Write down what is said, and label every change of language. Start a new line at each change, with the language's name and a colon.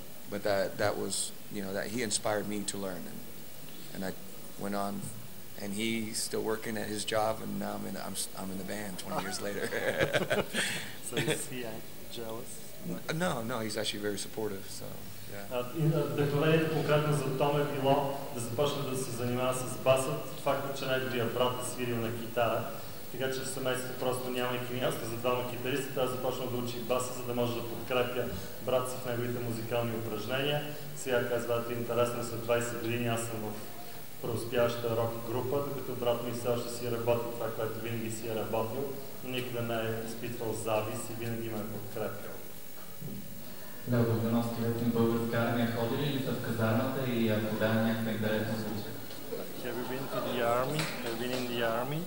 English: But that was, you know, that he inspired me to learn, and I went on, and he's still working at his job, and now I'm in the band 20 years later. So is he jealous? No, he's actually very supportive. So yeah.
Bulgarian: Вдъхновението конкретно за Том е било да започне да се занимава с басът. Факта, че най-добрият брат е свирил на китара, така че в семейството просто нямайки място за двама китаристи, той започна да учи баса, за да може да подкрепя брат си в неговите музикални упражнения. Сега казва, интересно, след 20 години аз съм в преуспяваща рок група, докато брат ми все още си работи това, което винаги си е работил, но никога не е изпитвал завис и винаги ме е подкрепял. Да, в 90-ти век на българска армия ходили ли са в казармата и ако да, някаква интересна случка?
English: Have you been to the army? Have you been in the army?